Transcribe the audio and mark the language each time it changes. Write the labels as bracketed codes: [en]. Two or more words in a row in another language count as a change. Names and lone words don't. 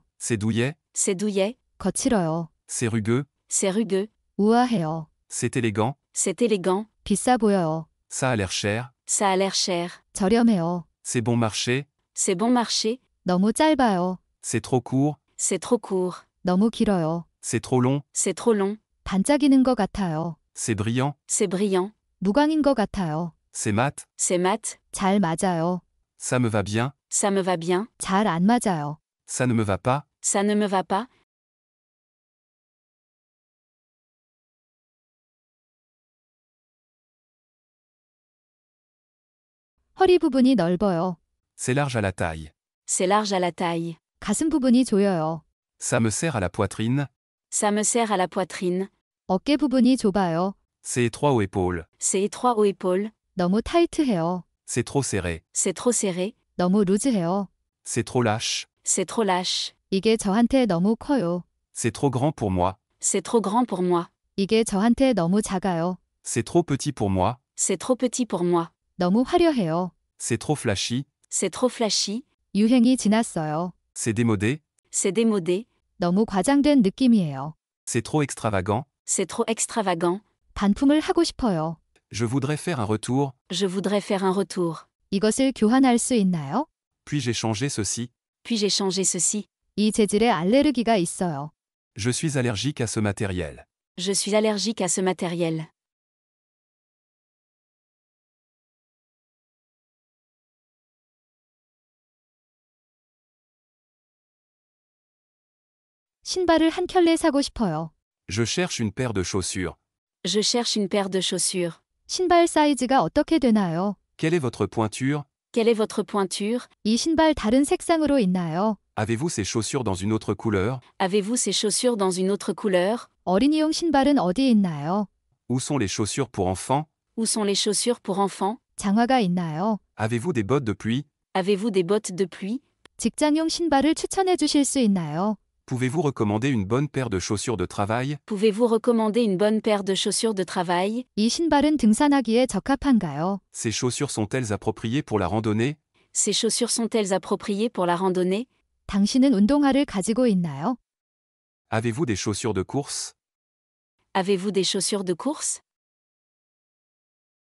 [fr] C'est douillet. C'est douillet. [ko] 거칠어요. [fr] C'est rugueux. C'est rugueux. [ko] 우아해요. [fr] C'est élégant. C'est élégant. [ko] 비싸 보여요. [fr] Ça a l'air cher. Ça a l'air cher. [ko] 저렴해요. [fr] C'est bon marché. C'est bon marché. [ko] 너무 짧아요. [fr] C'est trop court. C'est trop court. [ko] 너무 길어요. [fr] C'est trop long. C'est trop long. [ko] 반짝이는 것 같아요. [fr] C'est brillant. C'est brillant. [ko] 무광인 것 같아요. [fr] C'est mat. C'est mat. [ko] 잘 맞아요. [fr] Ça me va bien. Ça me va bien. [ko] 잘 안 맞아요. [fr] Ça ne me va pas. Ça ne me va pas. [ko] 허리 부분이 넓어요. [fr] C'est large à la taille. C'est large à la taille. [ko] 가슴 부분이 조여요. [fr] Ça me serre à la poitrine. Ça me serre à la poitrine. [ko] 어깨 부분이 좁아요. [fr] C'est étroit aux épaules. C'est étroit aux épaules. [ko] 너무 타이트해요. [fr] C'est trop serré. C'est trop serré. [ko] 너무 루즈해요. [fr] C'est trop lâche. C'est trop lâche. [ko] 이게 저한테 너무 커요. [fr] C'est trop grand pour moi. C'est trop grand pour moi. [ko] 이게 저한테 너무 작아요. [fr] C'est trop petit pour moi. C'est trop petit pour moi. [ko] 너무 화려해요. [fr] C'est trop flashy. C'est trop flashy. [ko] 유행이 지났어요. [fr] C'est démodé. C'est démodé. [ko] 너무 과장된 느낌이에요. [fr] C'est trop extravagant. C'est trop extravagant. [ko] 반품을 하고 싶어요. [fr] Je voudrais faire un retour. Je voudrais faire un retour. [ko] 이것을 교환할 수 있나요? [fr] Puis-je échanger ceci? Puis-je échanger ceci? [ko] 이 재질에 알레르기가 있어요. [fr] Je suis allergique à ce matériel. Je suis allergique à ce matériel. [ko] 신발을 한 켤레 사고 싶어요. [fr] Je cherche une paire de chaussures. Je cherche une paire de chaussures. [ko] 신발 사이즈가 어떻게 되나요? [fr] Quelle est votre pointure? Quelle est votre pointure? [ko] 이 신발 다른 색상으로 있나요? [fr] Avez-vous ces chaussures dans une autre couleur? Avez-vous ces chaussures dans une autre couleur? [ko] 어린이용 신발은 어디 있나요? [fr] Où sont les chaussures pour enfants? Où sont les chaussures pour enfants? [ko] 장화가 있나요? [fr] Avez-vous des bottes de pluie? Avez-vous des bottes de pluie? [ko] 직장용 신발을 추천해 주실 수 있나요? [fr] Pouvez-vous recommander une bonne paire de chaussures de travail? Pouvez-vous recommander une bonne paire de chaussures de travail? [ko] 이 신발은 등산하기에 적합한가요? [fr] Ces chaussures sont-elles appropriées pour la randonnée? Ces chaussures sont-elles appropriées pour la randonnée? [ko] 당신은 운동화를 가지고 있나요? [fr] Avez-vous des chaussures de course? Avez-vous des chaussures de course?